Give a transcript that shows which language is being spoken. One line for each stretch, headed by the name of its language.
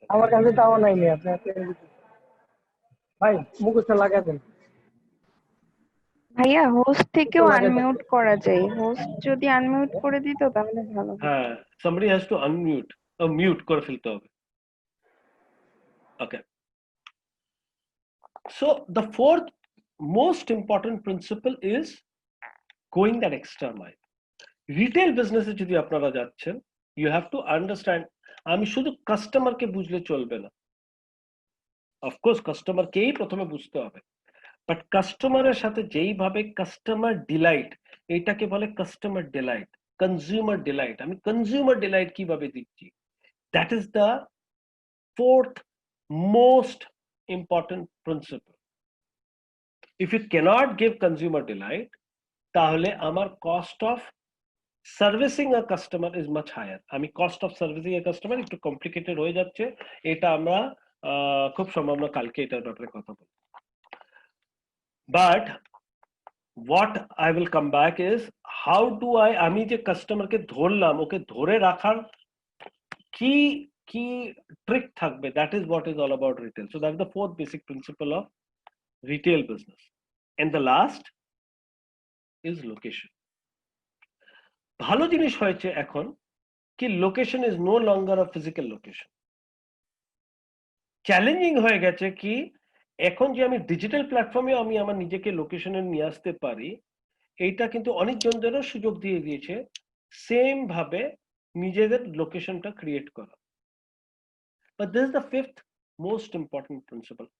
Bangla: আমার কাছে তাও নাই নি আপনি ভাই মুখস্থ লাগা দেন। ভাইয়া হোস্ট থেকেও আনমিউট করা যায়, হোস্ট যদি আনমিউট করে দিত তাহলে ভালো হতো। হ্যাঁ,
English: somebody has to unmute, mute
Bangla: করে ফেলতে হবে।
English: Okay. So the fourth most important principle is going that extra mile.
Bangla: Retail বিজনেসে যদি আপনারা যাচ্ছেন,
English: you have to understand,
Bangla: আমি শুধু কাস্টমারকে বুঝলে চলবে না, অফকোর্স কাস্টমারকেই প্রথমে বুঝতে হবে, বাট কাস্টমারের সাথে যেইভাবে কাস্টমার ডিলাইট, এটাকে বলে কাস্টমার ডিলাইট, কনজিউমার ডিলাইট, আমি কনজিউমার ডিলাইট কিভাবে দিচ্ছি,
English: That is the fourth most important principle. If you cannot give consumer delight,
Bangla: তাহলে আমার
English: cost of servicing a customer is much higher.
Bangla: আমি
English: cost of servicing a customer
Bangla: একটু complicated হয়ে যাচ্ছে, এটা আমরা খুব সম্ভাবনা কালকে এটার ব্যাপারে কথা বলবো।
English: But what I will come back is how do
Bangla: আমি যে কাস্টমারকে ধরলাম, ওকে ধরে রাখার কি কি
English: trick
Bangla: থাকবে,
English: that is what is all about retail. So that's the fourth basic principle of retail business. And the last is location.
Bangla: ভালো জিনিস হয়েছে এখন কি
English: Location is no longer a physical location.
Bangla: Challenging হয়ে গেছে কি এখন যে আমি ডিজিটাল প্ল্যাটফর্মে আমি আমার নিজেকে লোকেশনে নিয়ে আসতে পারি, এইটা কিন্তু অনেকজনদেরও সুযোগ দিয়ে দিয়েছে সেম ভাবে নিজেদের লোকেশনটা ক্রিয়েট করা।
English: But this is the fifth most important principle.